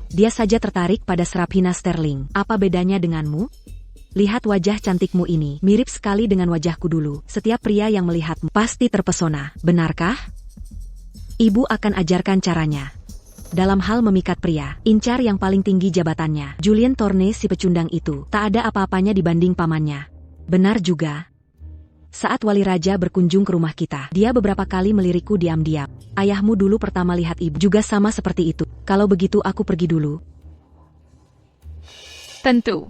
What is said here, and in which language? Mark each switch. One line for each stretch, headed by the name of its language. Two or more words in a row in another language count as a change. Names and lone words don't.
Indonesian: Dia saja tertarik pada Serafina Sterling. Apa bedanya denganmu? Lihat wajah cantikmu ini. Mirip sekali dengan wajahku dulu. Setiap pria yang melihatmu pasti terpesona. Benarkah? Ibu akan ajarkan caranya. Dalam hal memikat pria, incar yang paling tinggi jabatannya. Julien Tourné si pecundang itu, tak ada apa-apanya dibanding pamannya. Benar juga. Saat wali raja berkunjung ke rumah kita, dia beberapa kali melirikku diam-diam. Ayahmu dulu pertama lihat ibu juga sama seperti itu. Kalau begitu aku pergi dulu. Tentu.